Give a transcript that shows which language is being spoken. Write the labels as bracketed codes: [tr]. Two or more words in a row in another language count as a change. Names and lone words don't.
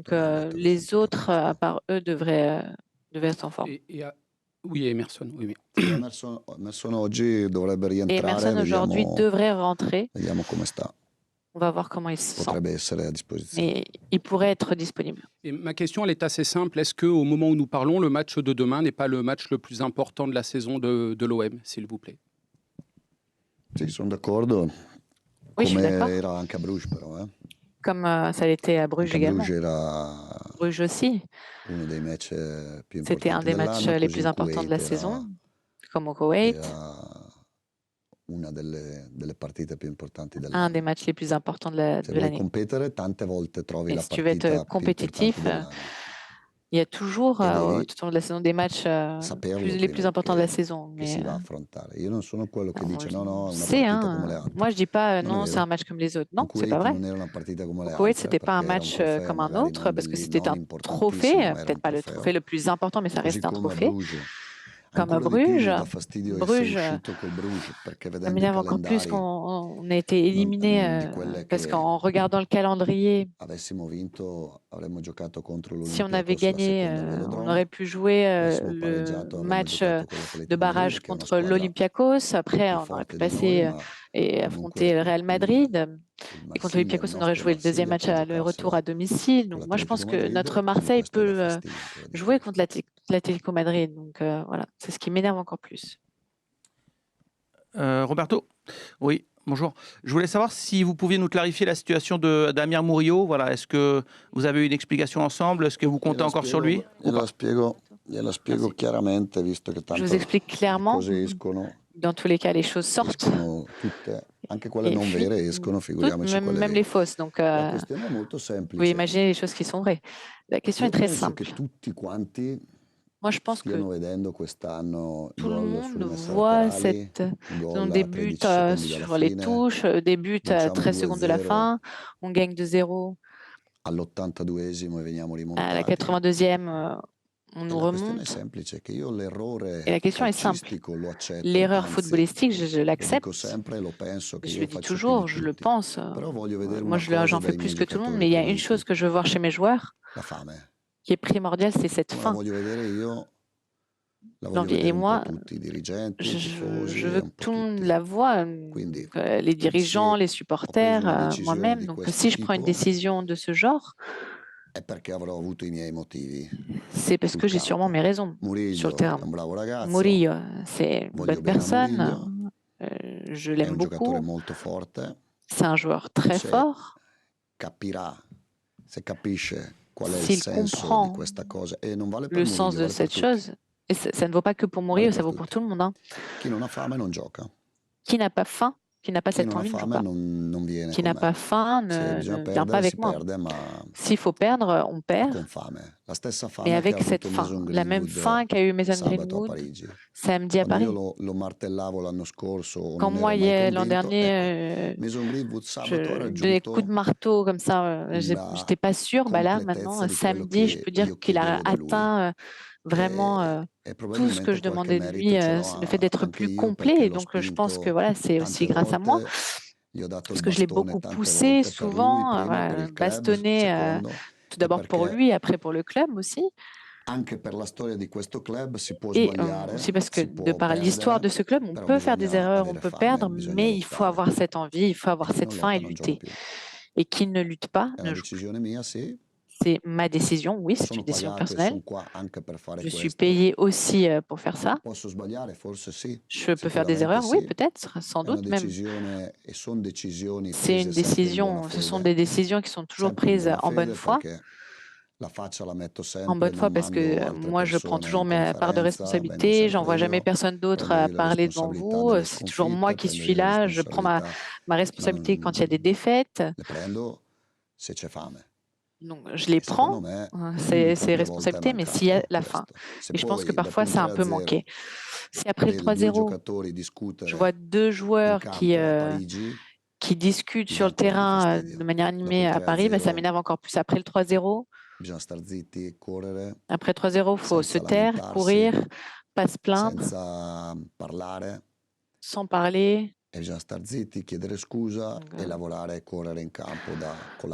[it] posto, hanno detto che [fr] les [it] sono tutti a [fr] autres, à [it] posto. [fr] part eux, devaient être en forme. Oui, Emerson, oui. [it] Sì, Emerson oggi dovrebbe [fr] Et [it] rientrare, [fr] Emerson aujourd'hui devrait rentrer. [it] vediamo come sta. [fr] On va voir comment il se sent. [it] Potrebbe essere a disposizione. [fr] Mais il pourrait être disponible. Et ma question, elle est assez simple. Est-ce qu'au moment où nous parlons, le match de demain n'est pas le match le plus important de la saison de l'OM, s'il vous plaît? [it] Sì, sono d'accordo. [fr] Oui, je suis [it] Come [fr] d'accord. [it] era anche a Bruges però, [fr] Comme ça l'était à Bruges [it] Anche a [fr] également. [it] Bruges era [fr] Bruges aussi. [it] uno dei match più [fr] C'était un [it] importanti [fr] des matchs [it] dell'anno, [fr] les [it] così [fr] plus [it] il [fr] importants de la [it] Kuwait [fr] saison, comme au Koweït. [it] era una delle partite più importanti [fr] Un des [it] dell'anno. [fr] matchs les plus importants [it] Se [fr] de [it] vuoi [fr] l'année. [it] competere, tante volte trovi [fr] Et [it] la [fr] si tu veux être [it] partita più [fr] compétitif, [it] importante dell'anno. [fr] il y a toujours, [it] E devi [fr] tout au long de la saison, des matchs [it] saperlo [fr] les plus [it] prima [fr] importants de la [it] che [fr] saison. [it] si [fr] Mais [it] va a affrontare. Io non sono quello che dice no, [fr] on [it] è una [fr] sait, [it] partita come le [fr] hein. [it] altre. [fr] Moi, je dis pas [it] Non è [fr] non, c'est [it] vero. [fr] un match comme les autres. [it] Il [fr] Non, c'est pas [it] Kuwait [fr] vrai. [it] non era una partita come le [fr] Au Koweït, [it] altre, [fr] c'était pas un [it] perché era un [fr] match [it] trofeo, [fr] comme un [it] magari [fr] autre, [it] non [fr] parce que [it] belli- [fr] c'était [it] non [fr] un [it] importantissimo, [fr] trophée, [it] ma era un [fr] peut-être pas le [it] trofeo. [fr] trophée le plus important, mais ça [it] Così [fr] reste un [it] come a [fr] trophée. [it] Bruges. [fr] Comme à [it] Ancora di più mi [fr] Bruges, [it] dà fastidio essere [fr] Bruges, [it] uscito col Bruges, perché [fr] ça [it] vedendo i [fr] m'énerve encore plus [it] calendari [fr] qu'on a été éliminé, [it] di quelle [fr] parce [it] che [fr] qu'en regardant le calendrier, [it] avessimo vinto avremmo giocato contro [fr] si on avait [it] l'Olympiakos la [fr] gagné, [it] seconda al [fr] on [it] Velodrome, [fr] aurait pu jouer [it] avessimo [fr] le [it] pareggiato avremmo [fr] match [it] giocato con [fr] de [it] l'Atletico [fr] barrage [it] Madrid, che è una [fr] contre [it] squadra [fr] l'Olympiakos. Après, [it] più [fr] on aurait pu [it] forte di noi, [fr] passer [it] ma [fr] et affronter le [it] comunque [fr] Real Madrid. [it] il [fr] Et contre [it] Marsiglia, il [fr] l'Olympiakos, on aurait [it] nostro [fr] joué le deuxième [it] Marsiglia [fr] match [it] può [fr] le retour [it] giocarsela [fr] à domicile. [it] con [fr] Donc, moi, je pense [it] l'Atletico [fr] que [it] Madrid, [fr] notre [it] e [fr] Marseille [it] questo dà [fr] peut [it] fastidio ancora di [fr] jouer [it] più. [fr] contre l'Atlético Madrid. Donc, voilà, c'est ce qui m'énerve encore plus. Roberto? Oui, bonjour. Je voulais savoir si vous pouviez nous clarifier la situation d'Amir Murillo. Voilà, est-ce que vous avez une explication ensemble? Est-ce que vous comptez encore sur lui? ou pas [it] Gliela spiego chiaramente, visto che [fr] Je vous [it] tanto [fr] explique [it] le [fr] clairement. [it] cose escono, [fr] Dans tous les cas, les choses sortent. [it] escono tutte, anche quelle [fr] Et [it] non [fr] puis, [it] vere escono, [fr] toutes, [it] figuriamoci quelle [fr] même [it] vere. [fr] les fausses. Donc, [it] La questione è molto [fr] vous [it] semplice. [fr] imaginez les choses qui sont vraies. La question [it] Io [fr] est très [it] penso [fr] simple. [it] che tutti quanti [fr] Moi, je pense que [it] stiano vedendo quest'anno [fr] tout le [it] gol [fr] monde [it] sulle messe [fr] voit [it] laterali, [fr] sont [it] gol [fr] des [it] a [fr] buts [it] 13 secondi dalla [fr] sur les [it] fine, [fr] touches, des buts à [it] vinciamo [fr] 13 secondes de la [it] 2-0 [fr] fin. On gagne 2-0. [it] all'82esimo e veniamo [fr] À la [it] rimontati. [fr] 82e, on [it] E [fr] nous [it] la questione è [fr] remonte. [it] semplice, che io l'errore [fr] Et la question est simple. [it] calcistico lo accetto, [fr] L'erreur [it] anzi, [fr] footballistique, je [it] lo dico [fr] l'accepte. [it] sempre, lo penso, che [fr] Je [it] io [fr] le dis [it] faccio più [fr] toujours, [it] di [fr] je le [it] tutti. [fr] pense. [it] Però voglio vedere [fr] Moi, [it] una cosa [fr] j'en fais [it] dai [fr] plus [it] miei [fr] que tout le monde, [it] giocatori [fr] mais il y a une [it] puliti, [fr] chose que je veux voir chez mes joueurs [it] la fame. [fr] qui est primordiale, c'est cette [it] Come la [fr] faim. [it] voglio vedere io, la voglio [fr] L'envie. [it] vedere [fr] Et [it] un [fr] moi, [it] po' tutti, i dirigenti, i tifosi, [fr] je [it] e [fr] veux [it] un [fr] que [it] po' [fr] tout le monde [it] tutti. [fr] la voit, [it] Quindi, [fr] donc, les dirigeants, [it] se [fr] les [it] ho [fr] supporters, [it] preso una decisione [fr] moi-même. [it] di [fr] Donc, [it] questo [fr] si je prends une [it] tipo, [fr] décision de ce genre, [it] è perché avrò avuto i miei motivi [fr] c'est parce [it] sul [fr] que j'ai sûrement [it] campo. [fr] mes raisons sur le [it] Murillo [fr] terrain. [it] è un bravo ragazzo, [fr] Murillo, c'est une [it] voglio [fr] bonne [it] bene a [fr] personne, [it] Murillo, [fr] je [it] è [fr] l'aime [it] un giocatore [fr] beaucoup, [it] molto forte, [fr] c'est un joueur très [it] se [fr] fort. [it] capirà, se capisce qual è il [fr] S'il [it] senso di [fr] comprend [it] questa cosa, e non vale per [fr] le sens [it] Murillo, [fr] de [it] vale per [fr] cette [it] tutti. [fr] chose, et ça ne vaut pas que pour Murillo, [it] Vale [fr] ça [it] per [fr] vaut pour [it] tutti. [fr] tout le monde, hein. [it] Chi non ha fame non gioca, [fr] Qui n'a pas faim, qui n'a pas [it] chi [fr] cette [it] non ha [fr] envie, ne joue [it] fame [fr] pas. [it] non viene [fr] Qui [it] con [fr] n'a [it] me. [fr] pas faim [it] Se [fr] ne [it] bisogna [fr] vient pas [it] perdere, [fr] avec [it] si [fr] moi. [it] perde, ma [fr] S'il faut perdre, on perd, [it] con fame. La stessa [fr] mais [it] fame che ha [fr] avec cette [it] avuto [fr] faim. [it] Mason [fr] La même [it] Greenwood [fr] faim qu'a eu Mason [it] sabato a [fr] Greenwood [it] Parigi. [fr] samedi à [it] Quando io [fr] Paris. [it] lo martellavo l'anno scorso o [fr] Quand [it] non [fr] moi, [it] ero mai [fr] l'an [it] convinto, [fr] dernier, [it] ecco, Mason Greenwood sabato ha [fr] je donnais coups de [it] raggiunto [fr] marteau comme ça, [it] una [fr] j'étais pas sûre. Bah là, [it] completezza [fr] maintenant, [it] di quello [fr] samedi, je [it] che [fr] peux dire [it] io [fr] qu'il a [it] chiedevo da lui. [fr] atteint vraiment [it] E [fr] tout ce que [it] probabilmente [fr] je [it] qualche [fr] demandais de lui, [it] merito ce l'ho [fr] le fait d'être [it] anche [fr] plus [it] io, [fr] complet. [it] perché [fr] Et [it] l'ho [fr] donc, je pense que [it] spinto [fr] voilà, c'est aussi [it] tante [fr] grâce à moi, [it] volte, gli ho dato [fr] parce [it] il [fr] que je l'ai [it] bastone [fr] beaucoup [it] tante [fr] poussé, [it] volte per lui, [fr] souvent, [it] prima per [fr] voilà, [it] il club, [fr] bastonné, [it] secondo, [fr] tout [it] e [fr] d'abord pour [it] perché [fr] lui, après pour le club aussi. [it] anche per la storia di questo club si può [fr] Et [it] sbagliare, [fr] aussi parce que [it] si [fr] de [it] può [fr] par l'histoire de [it] perdere, [fr] ce club, on [it] però [fr] peut faire des [it] bisogna [fr] erreurs, on [it] avere [fr] peut [it] fame, [fr] perdre, [it] bisogna [fr] mais il faut [it] lottare. [fr] avoir cette envie, il faut [it] E [fr] avoir [it] chi [fr] cette [it] non [fr] faim et [it] lotta non gioca [fr] lutter. [it] più. [fr] Et qui ne lutte pas [it] È [fr] ne [it] una [fr] joue pas. [it] decisione mia, sì. [fr] C'est ma décision, oui, c'est [it] Sono [fr] une décision [it] pagato e [fr] personnelle. [it] sono qua anche per fare [fr] Je suis [it] questo. [fr] payée aussi pour faire ça. [it] Posso sbagliare? Forse sì. [fr] Je peux faire des [it] Sicuramente [fr] erreurs, oui, [it] sì. [fr] peut-être, sans [it] È una [fr] doute même. [it] decisione e sono decisioni [fr] C'est une [it] prese sempre in buona [fr] décision, ce sont [it] fede. [fr] des décisions qui sont toujours [it] Sempre in [fr] prises [it] buona [fr] en bonne [it] fede, [fr] foi. [it] perché la faccia la metto [fr] En [it] sempre, [fr] bonne foi [it] non [fr] parce que [it] mando altre [fr] moi, je prends [it] persone [fr] toujours [it] in [fr] ma part de [it] conferenza, vengo [fr] responsabilité. J'envoie [it] sempre [fr] jamais [it] io, [fr] personne d'autre [it] prendo [fr] à [it] io le [fr] parler devant [it] responsabilità [fr] vous. [it] nelle [fr] C'est toujours moi [it] sconfitte, [fr] qui [it] prendo [fr] suis [it] io le [fr] là. Je prends ma [it] ma [fr] responsabilité quand il y a des [it] non, [fr] défaites. [it] le prendo se c'è fame. [fr] Donc, je les [it] E secondo [fr] prends, [it] me [fr] c'est [it] troppe volte è [fr] responsabilités, mais s'il y a [it] mancato [fr] la faim. [it] questo. Se [fr] Et je pense que [it] poi [fr] parfois, [it] dopo un [fr] ça a un peu [it] 3-0 [fr] manqué. Si après le [it] vede due [fr] 3-0, [it] giocatori [fr] je [it] discutere [fr] vois deux [it] in [fr] joueurs [it] campo [fr] qui, [it] a Parigi, [fr] qui discutent [it] mi [fr] sur [it] dà [fr] le [it] un po' di [fr] terrain de [it] fastidio. [fr] manière [it] Dopo [fr] animée [it] il [fr] à Paris, bah, ça [it] 3-0 [fr] m'énerve encore plus. Après le 3-0, [it] bisogna star zitti, correre, [fr] après 3-0, il faut se [it] senza [fr] taire, [it] lamentarsi, [fr] courir, pas se plaindre, [it] senza parlare, [fr] sans parler, [it] e bisogna star zitti, chiedere scusa [fr] donc, [it] e lavorare e correre in campo con la